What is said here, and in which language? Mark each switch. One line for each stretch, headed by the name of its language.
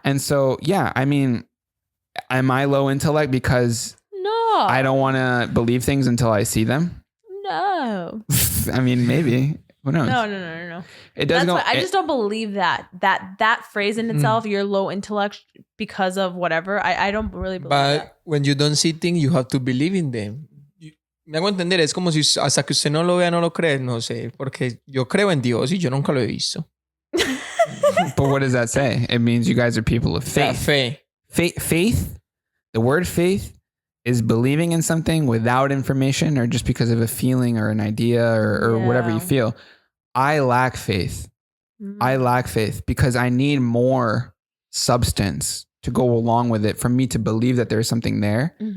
English: And so, yeah, I mean, am I low intellect because I don't want to believe things until I see them? No. I mean, maybe. Who knows? No. It doesn't go. I just don't believe that phrase in itself, you're low intellect because of whatever. I don't really believe that. But when you don't see things, you have to believe in them.
Spanish: Me hago entender, es como si hasta que usted no lo vea, no lo cree, no sé, porque yo creo en Dios y yo nunca lo he visto.
English: But what does that say? It means you guys are people of faith. Faith, the word faith is believing in something without information or just because of a feeling or an idea or whatever you feel. I lack faith. I lack faith because I need more substance to go along with it for me to believe that there's something there.